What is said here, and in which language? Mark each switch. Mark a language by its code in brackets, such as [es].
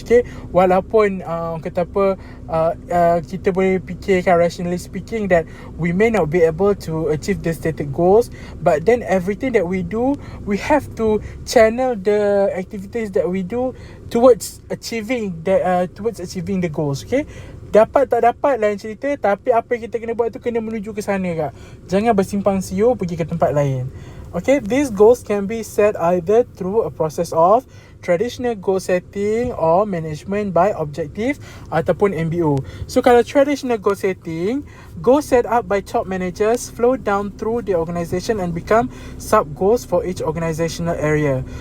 [en] Okay, [ms] walaupun kata apa, kita boleh fikirkan [en] rationally speaking that we may not be able to achieve the stated goals, but then everything that we do, we have to channel the activities that we do towards achieving the goals. [ms] Okay, dapat tak dapat lain cerita, tapi apa yang kita kena buat tu kena menuju ke sana kak. Jangan bersimpang siur pergi ke tempat lain. [en] Okay, these goals can be set either through a process of traditional goal setting or management by objective [ms] ataupun [en] MBO. So [ms] kalau [en] traditional goal setting, goals set up by top managers flow down through the organisation and become sub goals for each organisational area.